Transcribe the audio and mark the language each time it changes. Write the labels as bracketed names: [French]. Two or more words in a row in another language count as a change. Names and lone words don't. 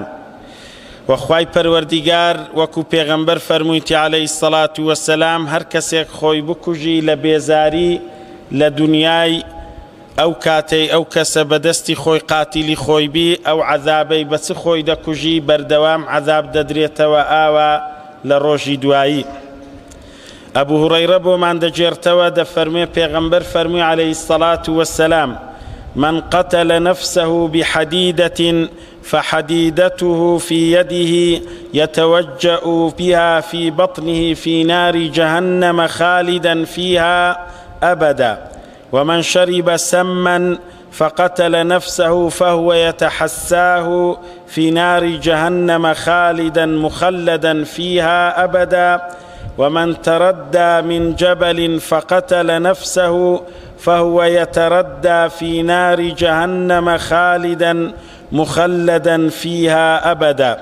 [Central Kurdish] وەخوای پەروەردیگار وەکو پێغەمبەر فەرموویەتی [Arabic] عەلەیهی السەڵات وەسەلام [Central Kurdish] هەر کەسێک خۆی بکوژی لە بێزاری لە دنیای ئەو کاتەی ئەو کەسە بەدەستی خۆی قاتیلی خۆی بی ئەو عەذابەی بە چ خۆی دەکوژی بەردەوام عەذاب دەدرێتەوە ئاوا لە ڕۆژی دوایی. ئەبوو هورەیرە بۆمان دەجێرتەوە دەفەرمێ پێغەمبەر فەرمووی [Arabic] عەلەیهی السەڵات وەسەلام من قتل نفسه بحديدة فحديدته في يده يتوجأ بها في بطنه في نار جهنم خالدا فيها أبدا ومن شرب سما فقتل نفسه فهو يتحساه في نار جهنم خالدا مخلدا فيها أبدا ومن تردى من جبل فقتل نفسه فهو يتردى في نار جهنم خالدا مخلدا فيها أبدا.